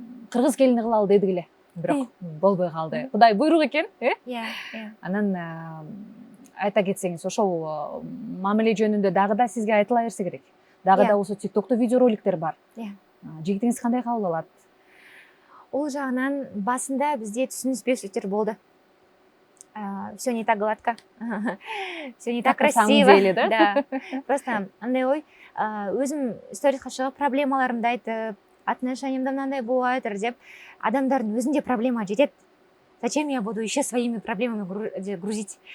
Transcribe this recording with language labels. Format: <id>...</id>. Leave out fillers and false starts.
<ky>Кыргыз келини кылалы дедик эле, бирок болбой калды. Кудай буйрук экен, Иә. Анан айта кетсеңиз, ошол мамиле жөнүндө дагы да сизге айтыла берсе керек. Дагы да осы TikTok'то видеороликтер бар. Жигитиңиз кандай кабыл алат?</ky> <kk>Ол жағынан басында бізде түсініспеушіліктер болды.</kk> <ru>Все не так гладко, все не так красиво. Да.</ru> <kk>Просто андай ой, өзім сторисқа шығып проблемаларымды айтып, отношениямда мынандай болып жатыр деп, адамдардың өзінде проблема жетеді.</kk> <ru>Зачем я буду еще своими проблемами грузить?</ru>